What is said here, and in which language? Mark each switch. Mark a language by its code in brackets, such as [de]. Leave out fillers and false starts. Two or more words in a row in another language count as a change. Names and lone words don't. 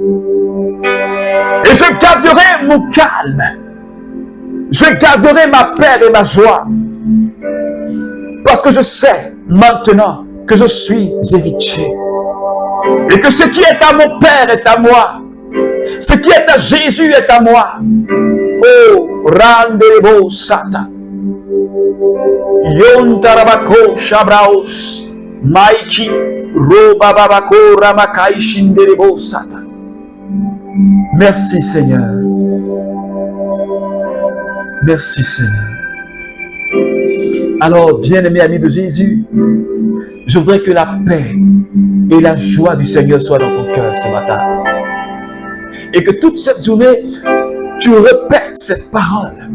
[fr] Et je garderai mon calme. Je garderai ma paix et ma joie. Parce que je sais maintenant que je suis héritier. Et que ce qui est à mon Père est à moi. Ce qui est à Jésus est à moi. Oh, Randebo Sata. Yontarabako Shabraos. Maiki Robababako Ramakai Shinderebo Sata. Merci Seigneur. Merci Seigneur. Alors, bien-aimés amis de Jésus, je voudrais que la paix et la joie du Seigneur soient dans ton cœur ce matin. Et que toute cette journée, tu répètes cette parole.